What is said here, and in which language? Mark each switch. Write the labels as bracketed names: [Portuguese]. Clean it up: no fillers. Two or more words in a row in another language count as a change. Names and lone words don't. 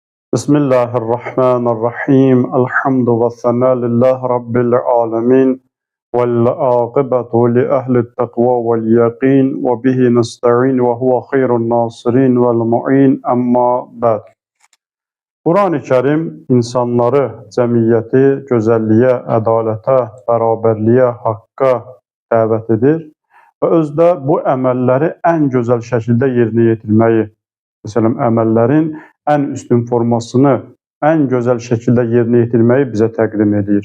[Arabic] بسم الله الرحمن الرحيم الحمد والثناء لله رب العالمين والعاقبة لأهل التقوى واليقين وبه نستعين وهو خير الناصرين والمعين أما بعد. [Azerbaijani] Quran-ı Kerim insanları, cəmiyyəti gözəlliyə, ədalətə, bərabərliyə, haqqa dəvət edir və özdə bu əməlləri ən gözəl şəkildə yerinə yetirməyi, məsələn, əməllərin ən üstün formasını ən gözəl şəkildə yerinə yetirməyi bizə təqdim edir.